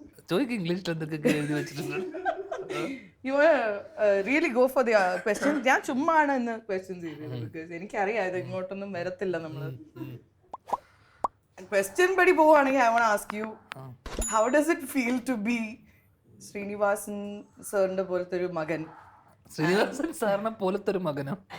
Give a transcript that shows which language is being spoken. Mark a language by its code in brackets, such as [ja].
[ml] ചോദിക്കും ഇംഗ്ലീഷിൽ എന്തൊക്കെ എഴുതി വെച്ചിട്ടുണ്ട്. [en] You really go for the questions. [ml] ഞാൻ ചുമ്മാ ആണ് ഇന്ന് ക്വസ്റ്റ്യൻസ് ചെയ്തത്, ബിക്കോസ് എനിക്കറിയാം ഇത് ഇങ്ങോട്ടൊന്നും വരത്തില്ല. നമ്മള് ക്വസ്റ്റ്യൻ പടി പോവാണെങ്കിൽ [en] I want ask you, how does it feel to be Srinivasan [ml] സാറിന്റെ പോലത്തെ ഒരു മകൻ? ശ്രീനിവാസൻ സാറിനെ പോലത്തെ ഒരു മകനോ?